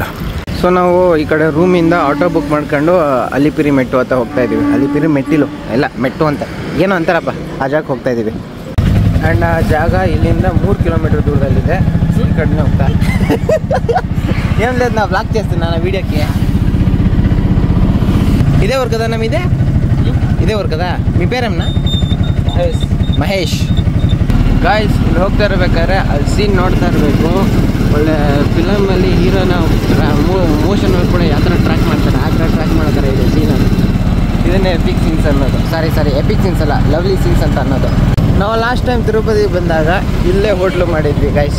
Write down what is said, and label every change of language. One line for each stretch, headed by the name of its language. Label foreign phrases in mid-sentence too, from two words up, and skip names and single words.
Kannada: ಸೊ ನಾವು ಈ ಕಡೆ ರೂಮಿಂದ
English: auto book
Kannada: ಮಾಡ್ಕೊಂಡು ಅಲಿಪಿರಿ ಮೆಟ್ಟು ಅಂತ ಹೋಗ್ತಾಯಿದ್ದೀವಿ. ಅಲಿಪಿರಿ ಮೆಟ್ಟಿಲು ಎಲ್ಲ ಮೆಟ್ಟು ಅಂತ ಏನೋ ಅಂತಾರಪ್ಪ, ಆ ಜಾಗಕ್ಕೆ ಹೋಗ್ತಾಯಿದ್ದೀವಿ. ಆ್ಯಂಡ್ ಆ ಜಾಗ ಇಲ್ಲಿಂದ 3 ಕಿಲೋಮೀಟ್ರ್ ದೂರದಲ್ಲಿದೆ. ಈ ಕಡೆನೇ ಹೋಗ್ತಾ ಏನು లేదు ನಾವು ಬ್ಲಾಗ್
Telugu: చేస్తున్నా నా వీడియోకి. ఇదే ఊరు కదా నమ్మిదే? ఇదే ఊరు కదా. మీ పేరేమన్నా? ಮಹೇಶ್.
Kannada: ಗಾಯ್ಸ್ ಇಲ್ಲಿ ಹೋಗ್ತಾ ಇರ್ಬೇಕಾದ್ರೆ ಅಲ್ಲಿ ಸೀನ್ ನೋಡ್ತಾ ಇರಬೇಕು. ಒಳ್ಳೆ ಫಿಲಮಲ್ಲಿ ಹೀರೋನ ಮೋಷನಲ್ಲಿ ಕೂಡ ಯಾವ ಥರ ಟ್ರ್ಯಾಕ್ ಮಾಡ್ತಾರೆ ಆ ಥರ ಟ್ರ್ಯಾಕ್ ಮಾಡ್ತಾರೆ ಇದು ಸೀನಲ್ಲಿ. ಇದನ್ನೇ
English: epic scenes
Kannada: ಅನ್ನೋದು.
English: sorry epic scenes
Kannada: ಅಲ್ಲ,
English: lovely scenes
Kannada: ಅಂತ ಅನ್ನೋದು. ನಾವು
English: last time
Kannada: ತಿರುಪತಿಗೆ ಬಂದಾಗ ಇಲ್ಲೇ ಹೋಟ್ಲು ಮಾಡಿದ್ವಿ ಗೈಸ್.